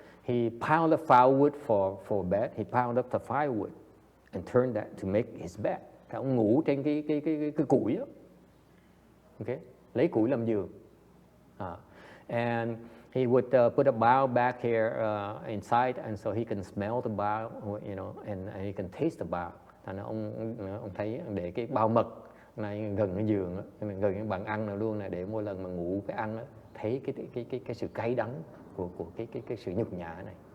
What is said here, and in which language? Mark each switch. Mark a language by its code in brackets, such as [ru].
[en] He piled up firewood for bed. He piled up the firewood and turned that to make his bed. [vi] Thì ông ngủ trên cái củi đó. Okay, lấy củi làm giường. [en] And he would put a bowl back here inside, and so he can smell the bowl, you know, and he can taste the bowl. [vi] Thành ông thấy để cái bao mật này gần cái giường, gần cái bàn ăn nào luôn này, để mỗi lần mà ngủ cái ăn đó, thấy cái sự cay đắng của cái sự nhục nhã này.